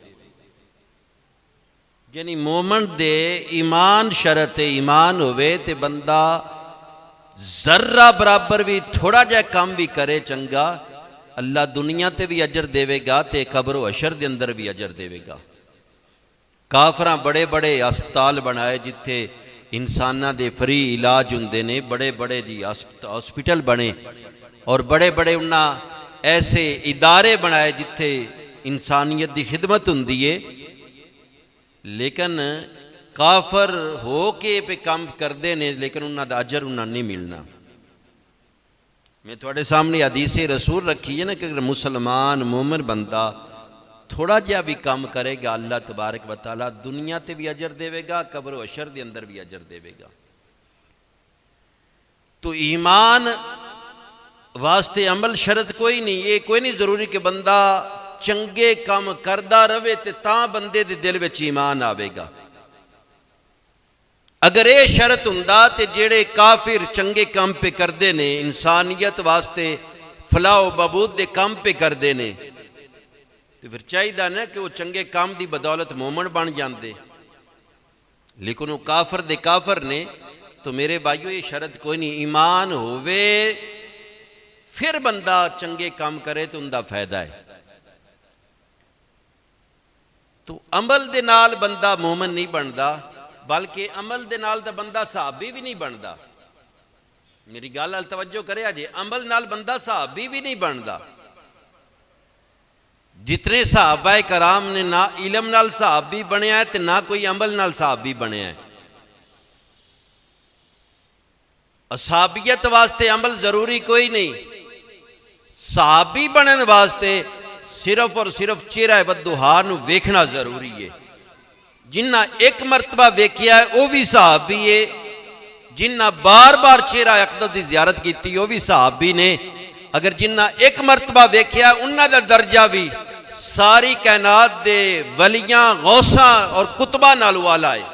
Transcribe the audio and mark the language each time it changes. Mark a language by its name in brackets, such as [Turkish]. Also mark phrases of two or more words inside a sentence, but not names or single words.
[Punjabi] یعنی مومن دے ایمان شرط ایمان ہوئے تے بندہ ذرہ برابر بھی تھوڑا جہا کام بھی کرے چنگا، اللہ دنیا تے بھی اجر دے گا تے قبر و حشر دے اندر بھی اجر دے گا۔ کافراں بڑے بڑے ہسپتال بنائے جتھے انساناں دے فری علاج ہوندے نے، بڑے بڑے جی ہسپتال بنے، اور بڑے بڑے انہاں ایسے ادارے بنائے جتھے انسانیت دی خدمت ہوندی ہے، لیکن کافر ہو کے پہ کام کردے نے لیکن انہاں دا اجر انہاں نہیں ملنا۔ میں تھوڑے سامنے حدیث رسول رکھی ہے نا کہ اگر مسلمان مومن بندہ تھوڑا جہا بھی کام کرے گا اللہ تبارک و تعالیٰ دنیا تے بھی اجر دے گا، قبر و حشر دے اندر بھی اجر دے گا۔ تو ایمان واسطے عمل شرط کوئی نہیں، یہ کوئی نہیں ضروری کہ بندہ چنگے کام کردہ رہے تے تاں بندے دے دل وچ ایمان آوے گا۔ اگر یہ شرط ہوندا تے جڑے کافر چنگے کام پہ کردے نے، انسانیت واسطے فلاح و بہبود دے کام پہ کردے نے، تو پھر چاہیے نا کہ وہ چنگے کام دی بدولت مومن بن جاندے، لیکن وہ کافر دے کافر نے۔ تو میرے بھائیو یہ شرط کوئی نہیں، ایمان ہووے پھر بندہ چنگے کام کرے تو ان دا فائدہ ہے۔ تو عمل دے نال بندہ مومن نہیں بندا، بلکہ عمل دے نال دا بندہ صحابی بھی نہیں بندا۔ میری گل نال توجہ کرے جے، عمل نال بندہ صحابی بھی نہیں بندا۔ جتنے صحابہ کرام نے نہ علم نال صحابی بنیا ہے تے نہ کوئی عمل نال صحابی بنیا ہے۔ صحابیت واسطے عمل ضروری کوئی نہیں، صحابی بنن واسطے صرف اور صرف چہرہ بدوہا نو ویکھنا ضروری ہے۔ جنہ ایک مرتبہ ویکھیا ہے وہ بھی صحابی ہے، جنہ بار بار چہرہ اقدس دی زیارت کیتی وہ بھی صحابی نے۔ اگر جنہ ایک مرتبہ ویکھیا ہے انہاں دا درجہ بھی ساری کائنات دے ولیاں غوثاں اور کتباں نال والا ہے۔